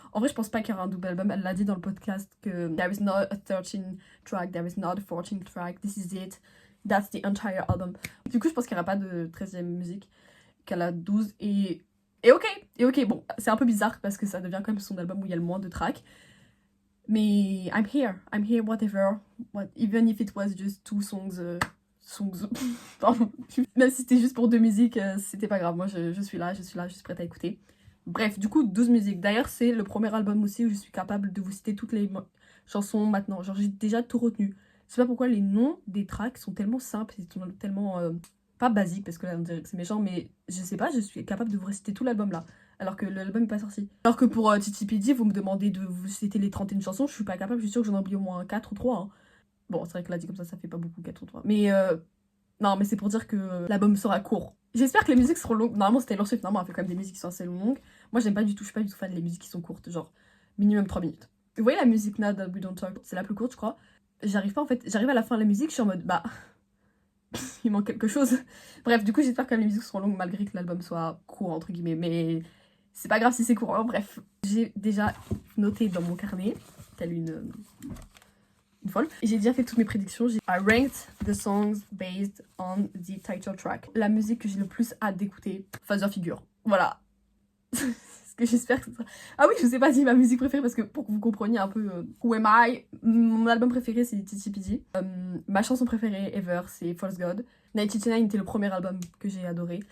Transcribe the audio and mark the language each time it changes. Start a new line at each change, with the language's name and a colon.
French: En vrai, je pense pas qu'il y aura un double album. Elle l'a dit dans le podcast que
English: there is not a 13 track, there is not a 14 track, this is it. That's the entire album.
French: Du coup, je pense qu'il n'y aura pas de 13e musique, qu'elle a 12 et ok, bon, c'est un peu bizarre parce que ça devient quand même son album où il y a le moins de tracks.
English: Mais I'm here, whatever. Even if it was just two songs.
French: Pardon. Même si c'était juste pour 2 musiques, c'était pas grave. Moi, je suis là, je suis prête à écouter. Bref, du coup, 12 musiques. D'ailleurs, c'est le premier album aussi où je suis capable de vous citer toutes les chansons maintenant. Genre, j'ai déjà tout retenu. Je sais pas pourquoi les noms des tracks sont tellement simples, ils sont tellement pas basiques, parce que là on dirait que c'est méchant, mais je sais pas, je suis capable de vous réciter tout l'album là, alors que l'album n'est pas sorti. Alors que pour Titi Pidi, vous me demandez de vous citer les 31 chansons, je suis pas capable, je suis sûre que j'en oublie au moins 4 ou 3. Hein. Bon, c'est vrai que là dit comme ça fait pas beaucoup 4 ou 3. Mais non, mais c'est pour dire que l'album sera court. J'espère que les musiques seront longues. Normalement, c'était Taylor Swift, normalement, elle fait quand même des musiques qui sont assez longues. Moi, j'aime pas du tout, je suis pas du tout fan des musiques qui sont courtes, genre minimum 3 minutes. Vous voyez la musique Now That We Don't Talk, c'est la plus courte, je crois. J'arrive pas en fait, j'arrive à la fin de la musique, je suis en mode bah il manque quelque chose. Bref, du coup, j'espère que les musiques seront longues malgré que l'album soit court entre guillemets, mais c'est pas grave si c'est court. Hein. Bref, j'ai déjà noté dans mon carnet, telle une folle. Et j'ai déjà fait toutes mes prédictions.
English: I ranked the songs based on the title track.
French: La musique que j'ai le plus hâte d'écouter, Father Figure. Voilà. Que j'espère que ça sera... Ah oui, je vous ai pas dit ma musique préférée parce que pour que vous compreniez un peu
English: Who Am I,
French: mon album préféré c'est Titi Pidi. Ma chanson préférée ever c'est False God. 1989 était le premier album que j'ai adoré.